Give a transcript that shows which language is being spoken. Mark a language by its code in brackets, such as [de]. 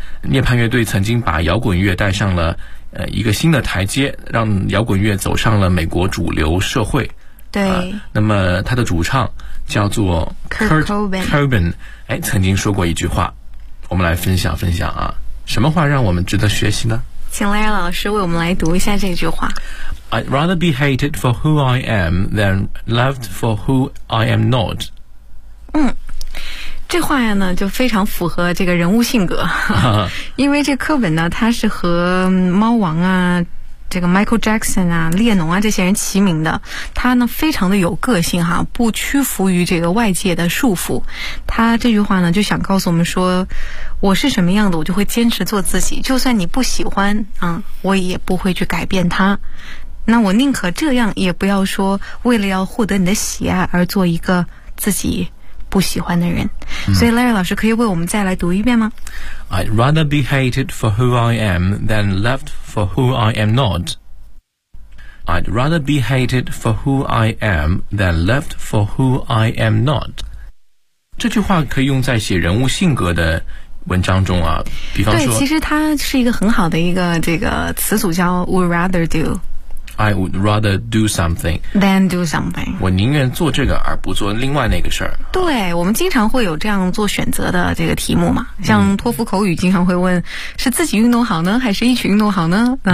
[zh] 涅槃乐队曾经把摇滚乐带上了一个新的台阶，让摇滚乐走上了美国主流社会。对，那么他的主唱叫做 Kurt Cobain，曾经说过一句话，我们来分享分享啊。什么话让我们值得学习呢？请Larry老师为我们来读一下这句话。 [en] I'd rather be hated for who I am than loved for who I am not。 [zh] 这话呀呢就非常符合这个人物性格。因为这课本呢，它是和猫王啊，这个 Michael Jackson 啊，列侬啊，这些人齐名的。他呢非常的有个性哈，不屈服于这个外界的束缚。他这句话呢就想告诉我们说，我是什么样的我就会坚持做自己，就算你不喜欢啊，我也不会去改变他。那我宁可这样，也不要说为了要获得你的喜爱而做一个自己不喜欢的人。所以 Larry 老师可以为我们再来读一遍吗？ [en] I'd rather be hated for who I am than loved for who I am not. I'd rather be hated for who I am than loved for who I am not. [zh] 这句话可以用在写人物性格的文章中啊，比方说，对，其实它是一个很好的一个这个词组，叫 [en] would rather do。 I would rather do something than do something。 [zh] 我宁愿做这个而不做另外那个事儿。对，我们经常会有这样做选择的这个题目嘛，像托福口语经常会问，是自己运动好呢还是一起运动好呢？